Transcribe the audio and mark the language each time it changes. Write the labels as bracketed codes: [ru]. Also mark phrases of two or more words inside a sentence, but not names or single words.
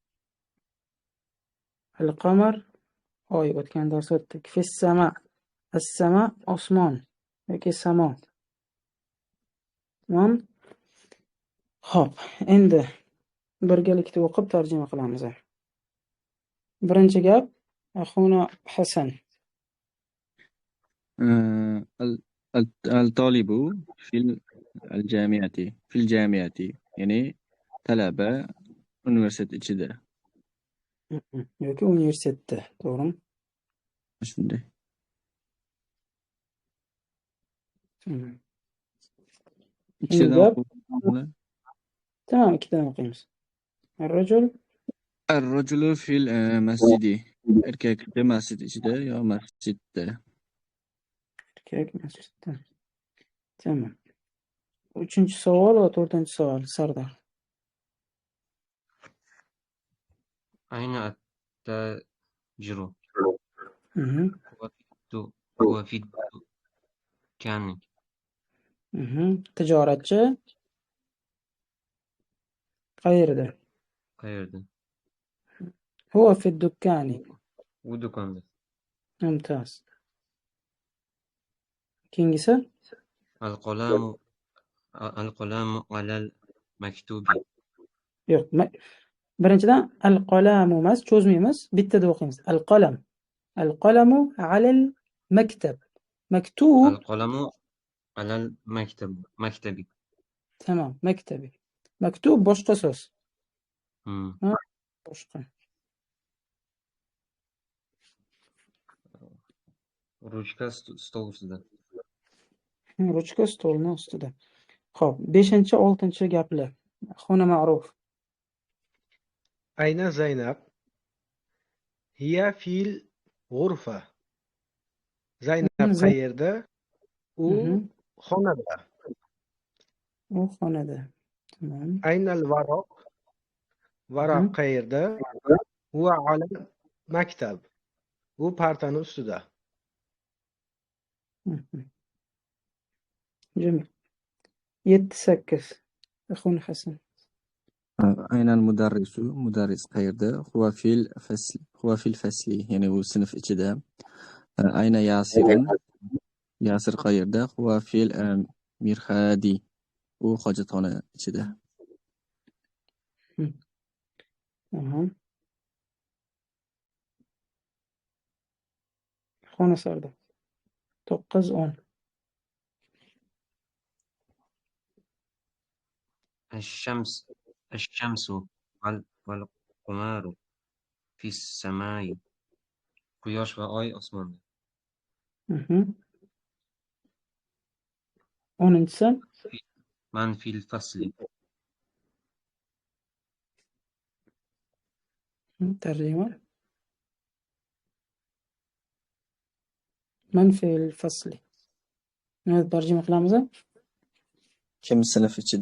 [uz] Al-qamar, oy o'tgan dars o'tdik. [ar] في السماء، السماء [uz] osmon yoki samo. Tamam. Xo'p, endi birgalikda o'qib tarjima qilamiz. Birinchi gap Axuna Hasan. [ar] الطالب في الجامعة. في الجامعة. [uz] Ya'ni talaba universitet ichida. Yoki universitetda, to'g'rimi? Shunday. Tamam. Ikkitadan Gap. o'qiymiz. Tamam, ikkidan o'qiymiz. Ar-rajul [ar] الرجل في المسجد. [uz] Erkaklar masjid ichida yo masjidda. erkak masjidda. Tamam. Uchinchi savol va to'rtinchi savol. Sardor. [ar] أين التاجر؟ Mhm. هو في الدكان. [uz] Tijoratchi qayerda? qayerda? [ar] هو في الدكان. [uz] U do'konda. Mumtoz. Keyingisi? [ar] القلم على المكتوب. [uz] Yo'q. Birinchidan al-qalamu emas, cho'zmaymiz, bittada o'qiymiz. [ar] القلم. القلم على المكتب. Maktub, القلم على المكتب. [uz] tamam, maktabi. Maktub boshqa so'z. Boshqa. Ruchka stol ustida. Ruchka stolni ustida. Xo'p, 5-6 gaplar. Xona ma'ruf. [ar] أين زينب؟ هي في الغرفة. [uz] زينب qayerda? U xonada. U xonada. Tamam. [ar] أين الورق؟ [uz] varaq qayerda? [ar] هو على المكتب. [uz] U partani ustida. Jamil. 7-8. Axun Hasan. [ar] أين المدرس؟ مدرس qayerda? هو في الفصل. [uz] ya'ni u sinf ichida. [ar] أين ياسر؟ ياسر qayerda? هو في المرحاض. [uz] u hojatxona ichida. Tamam. Xona sardi. 9-10. [ar] الشمس والقمر في السماء. [uz] Quyosh va oy osmonda. 10-si [ar] من في الفصل. [uz] tarjima. [ar] من في الفصل. [uz] Nima tarjima qilamiz? Kim sinf ichida?